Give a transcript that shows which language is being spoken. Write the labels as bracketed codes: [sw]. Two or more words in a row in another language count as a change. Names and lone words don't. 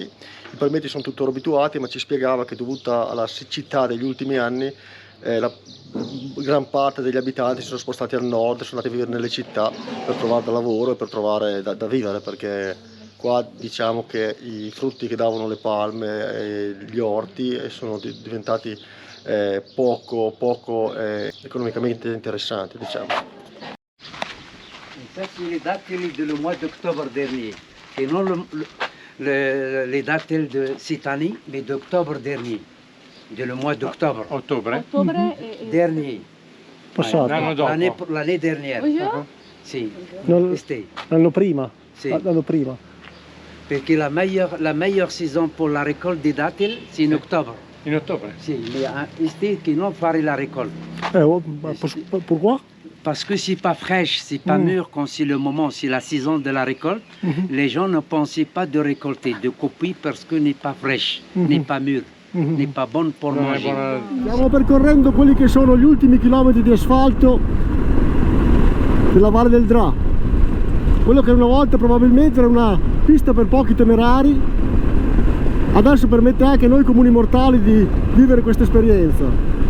[it] I palmeti sono tuttora abituati, ma ci spiegava che dovuta alla siccità degli ultimi anni la gran parte degli abitanti si sono spostati al nord, sono andati a vivere nelle città per trovare da lavoro e per trovare da vivere, perché qua diciamo che i frutti che davano le palme e gli orti sono diventati poco economicamente interessanti, diciamo. [fr] Ça, c'est les datels du mois d'octobre dernier, et non les datels de cette année, mais d'octobre dernier, de le mois d'octobre. [it] Ottobre? [fr] Dernier. [it] Passato. L'anno dopo. [fr] L'année dernière. [it] Sì. L'anno prima. Sì. L'anno prima. [fr] Perché la meilleure saison pour la récolte des datels, c'est en octobre. [it] In ottobre? Sì, [fr] mais ici, [it] qui non fare [fr] la récolte. Pourquoi? Parce que c'est pas fraîche, c'est pas mûr quand c'est le moment, c'est la saison de la récolte. Les gens ne pensaient pas de récolter, de couper parce que n'est pas fraîche, n'est pas mûr, n'est pas bonne pour manger. [it] Stiamo percorrendo quelli che sono gli ultimi chilometri di asfalto della Valle del Dra. Quello che una volta probabilmente era una pista per pochi temerari, adesso permette anche a noi comuni mortali di vivere questa esperienza.